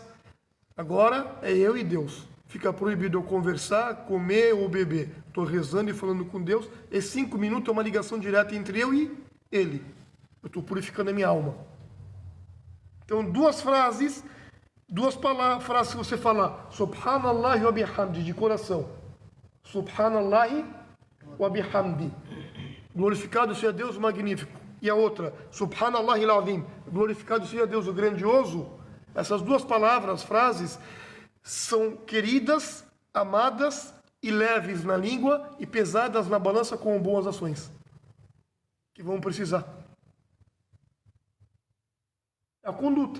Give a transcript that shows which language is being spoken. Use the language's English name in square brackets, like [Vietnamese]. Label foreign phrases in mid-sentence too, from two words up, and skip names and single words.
[Portuguese] Agora é eu e Deus. Fica proibido eu conversar, comer ou beber. Estou rezando e falando com Deus. E 5 minutos é uma ligação direta entre eu e Ele. Eu estou purificando a minha alma. Então, duas frases que você falar. [Arabic] سبحان الله وبحمده, [Portuguese] de coração. [Arabic] سبحان الله وبحمده. [Portuguese] Glorificado seja Deus o magnífico. E a outra, [Arabic] سبحان الله العظيم. [Portuguese] Glorificado seja Deus o grandioso. Essas duas palavras, frases, são queridas, amadas e leves na língua e pesadas na balança com boas ações. Que vão precisar. É a conduta.